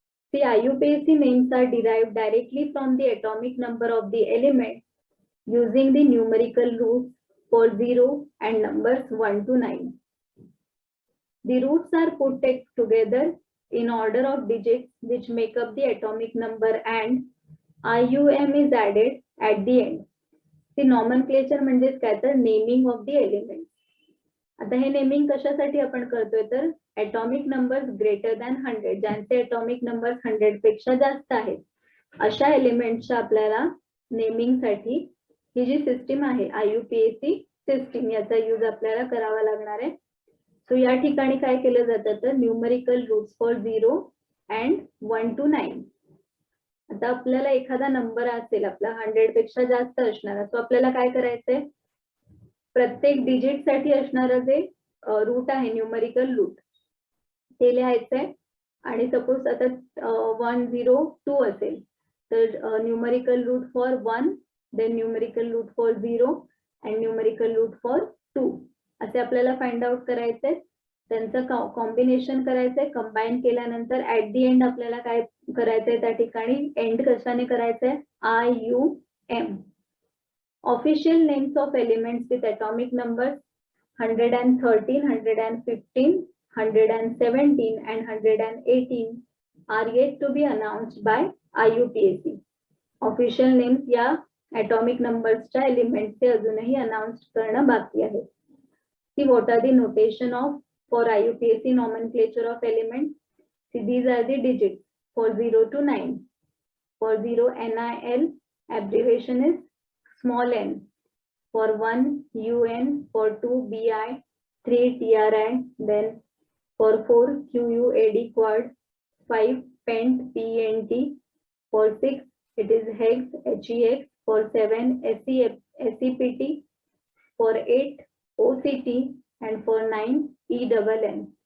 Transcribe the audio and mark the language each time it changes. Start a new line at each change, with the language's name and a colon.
English: The IUPAC names are derived directly from the atomic number of the element using the numerical roots for 0 and numbers 1 to 9. The roots are put together in order of digits which make up the atomic number and IUM is added at the end.
Marathi: The nomenclature म्हणजेच काय तर naming of the element. आता हे naming कशासाठी आपण करतोय तर
English: atomic numbers greater than 100,
Marathi: ज्यांचे atomic numbers 100 पेक्षा जास्त आहेत अशा एलिमेंटच्या आपल्याला नेमिंग साठी ही जी सिस्टीम आहे IUPAC सिस्टीम याचा यूज आपल्याला करावा लागणार आहे. सो या ठिकाणी काय केलं जातं तर numerical roots for 0 and 1 to 9. आता आपल्याला एखादा नंबर असेल आपला 100 पेक्षा जास्त असणार, सो आपल्याला काय करायचंय प्रत्येक डिजिट साठी असणारा जे रूट आहे न्यूमरिकल रूट ते लिहायचंय. आणि सपोज आता 102 असेल तर numerical route for 1, then numerical route for 0 and numerical route for 2 असे आपल्याला फाइंड आउट करायचंय. त्यांचं कॉम्बिनेशन करायचंय. कंबाईन केल्यानंतर ऍट दी एंड आपल्याला काय करायचंय त्या ठिकाणी एंड कशाने करायचंय IUM.
English: Official names of elements with atomic numbers 113, 115, 117 and 118 are yet to be announced by IUPAC.
Marathi: Official names या atomic numbers च्या एलिमेंटचे अजूनही अनाउन्स करणं बाकी आहे.
English: See what are the notation of for IUPAC nomenclature of elements. See these are the digits for 0 to 9. For 0 NIL, abbreviation is small n. For 1 UN, for 2 BI, 3 TRI, then for 4 QUAD quad, 5 pent PNT, for 6 it is hex HEX, for 7 SEPT, for 8 OCT, and for 9 ENN.